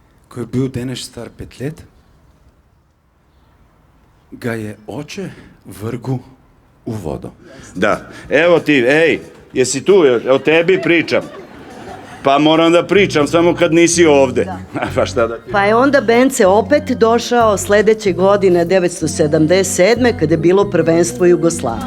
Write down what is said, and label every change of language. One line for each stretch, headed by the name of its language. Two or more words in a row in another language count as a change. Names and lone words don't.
Slovenian: ko je bil deneš star 5 let, ga je oče vrgu u vodu.
Serbian: Da, evo ti, ej, jesi tu, o tebi pričam. Pa moram da pričam samo kad nisi ovde. Pa šta da... Pa je onda Bence opet došao sledeće godine, 977. kada je bilo prvenstvo Jugoslavije.